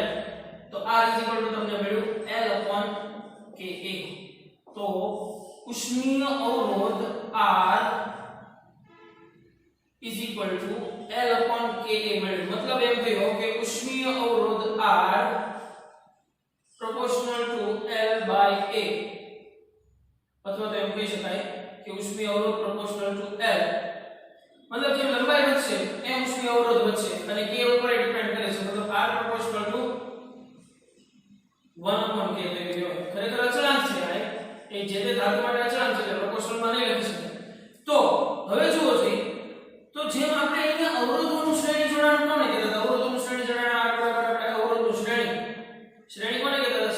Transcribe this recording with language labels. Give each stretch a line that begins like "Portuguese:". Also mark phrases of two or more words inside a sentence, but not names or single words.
Gujarati: તો r તમને મળ્યું L/ka। તો ઉષ્મીય અવરોધ R L/ka મળ્યું। મતલબ એમ થયો કે ઉષ્મીય અવરોધ R
English: proportional to L/a,
Gujarati: અથવા તો એમ કહી શકાય કે ઉષ્મીય અવરોધ
English: proportional to L।
Gujarati: મતલબ જેમ લંબાઈ વધશે એમ ઉષ્મીય અવરોધ વધશે, અને k ઉપર ડિપેન્ડ કરે છે। મતલબ
English: R proportional to 1/k
Gujarati: થઈ ગયો। ખરેખર અચળાંક છે આ, એ જે તે ધાતુ માટે અચળાંક છે, એટલે proportional માં નહીં લખી શકાય। તો હવે જુઓ જોઈએ, તો જેમ આપણે અહીંયા અવરોધોનું શ્રેણી જોડાણ કોને કહેતા હતા? અવરોધોનું શ્રેણી જોડાણ R બરાબર આપણે અવરોધનું શ્રેણી કોને કહેતા હતા?